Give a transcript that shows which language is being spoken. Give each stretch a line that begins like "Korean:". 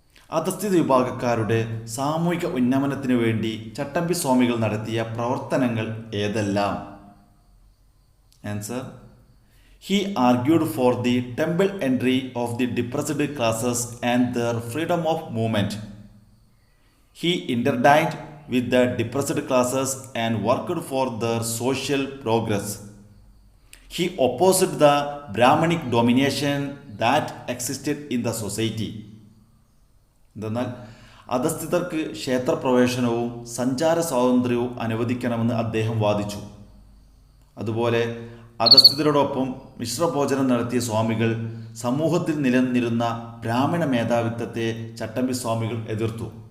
Malayalam: അധസ്ഥിത വിഭാഗക്കാരുടെ സാമൂഹിക ഉന്നമനത്തിനു വേണ്ടി ചട്ടമ്പി സ്വാമികൾ നടത്തിയ പ്രവർത്തനങ്ങൾ ഏതെല്ലാം?
English: Answer he argued for the temple entry of the depressed classes and their freedom of movement. He interdined with the depressed classes and worked for their social progress. He opposed the Brahmanic domination that existed in the society.
Malayalam: എന്തെന്നാൽ അധസ്ഥിതർക്ക് ക്ഷേത്രപ്രവേശനവും സഞ്ചാര സ്വാതന്ത്ര്യവും അനുവദിക്കണമെന്ന് അദ്ദേഹം വാദിച്ചു. അതുപോലെ അധസ്ഥിതരോടൊപ്പം മിശ്രഭോജനം നടത്തിയ സ്വാമികൾ സമൂഹത്തിൽ നിലനിന്നിരുന്ന ബ്രാഹ്മണ മേധാവിത്വത്തെ ചട്ടമ്പി സ്വാമികൾ എതിർത്തു.